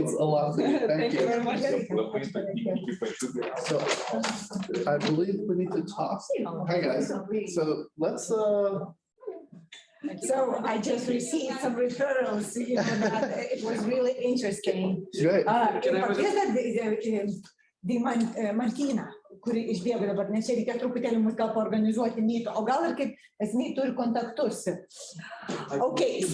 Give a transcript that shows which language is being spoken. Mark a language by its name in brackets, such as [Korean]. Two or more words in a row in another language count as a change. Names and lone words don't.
[English] means a lot to me. Thank you very much. So I believe we need to talk. Hi, guys. So let's, So I just received some referrals, you know, that it was really interesting. great. [Lithuanian] Martyna, kuri išbėga dabar, nes čia reikia truputėlį mus gal paorganizuoti myto, o gal ir kaip esmė turi kontaktus. [English] Okay, so